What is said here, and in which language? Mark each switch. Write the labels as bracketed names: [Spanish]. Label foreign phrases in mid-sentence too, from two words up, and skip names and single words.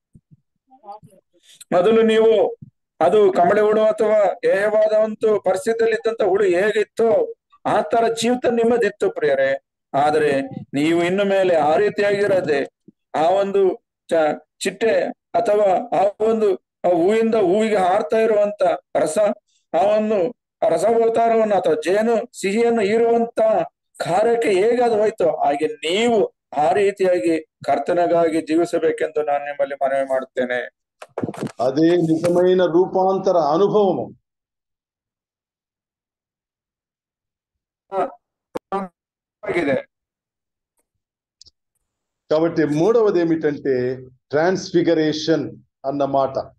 [Kannada] ಮೊದಲು ನೀವು ಅದು ಕಂಬಳಿ ಹುಳು ಅಥವಾ ಹೇಯವಾದ ಒಂದು ಪರಿಸ್ಥಿತಿಯಲ್ಲಿ ಇದ್ದಂತ ಹುಳು ಹೇಗಿತ್ತು ಆ ತರ ಜೀವಿತ ನಿಮ್ಮದಿತ್ತು ಪ್ರಿಯರೇ. ಆದ್ರೆ ನೀವು ಇನ್ನು ಮೇಲೆ ಆ ರೀತಿಯಾಗಿರದೆ ಆ ಒಂದು ಚಿಟ್ಟೆ ಅಥವಾ ಆ ಒಂದು ಹೂವಿಂದ ಹೂವಿಗೆ ಹಾರ್ತಾ ಇರುವಂತ ರಸ, ಆ ಒಂದು ರಸಗೋತಾರವನ್ನು ಅಥವಾ ಜೇನು ಸಿಹಿಯನ್ನು ಹೀರುವಂತ ಕಾರ್ಯಕ್ಕೆ ಹೇಗಾದ್ರು ಹೋಯ್ತು, ಹಾಗೆ ನೀವು ಆ ರೀತಿಯಾಗಿ ಕರ್ತನಿಗಾಗಿ ಜೀವಿಸಬೇಕೆಂದು ನಾನು ನಿಮ್ಮಲ್ಲಿ ಮನವಿ ಮಾಡುತ್ತೇನೆ. [Telugu] అదే నిజమైన రూపాంతర అనుభవము. [Kannada] ಆಗಿದೆ. [Telugu] కాబట్టి మూడవది ఏమిటంటే ట్రాన్స్ఫిగరేషన్ అన్న మాట.